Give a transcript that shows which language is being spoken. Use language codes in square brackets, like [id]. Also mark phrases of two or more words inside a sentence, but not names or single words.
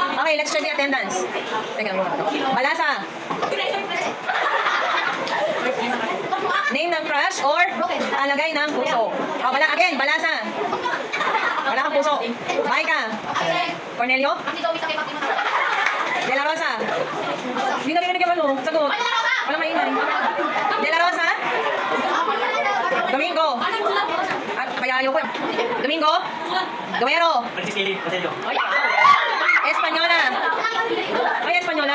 [en] Okay, let's check the attendance. [tl] Teka lang muna ito. Balasa. Name ng crush or alagay ng puso. Oh, again, balasa. Wala kang puso. Maika. Cornelio. De La Rosa. Hindi na rin ano. Sagot. Walang maingay. De La Rosa. Domingo. Kaya ayoko. Domingo. Duero. Ay, Espanyola. Ay, Espanyola.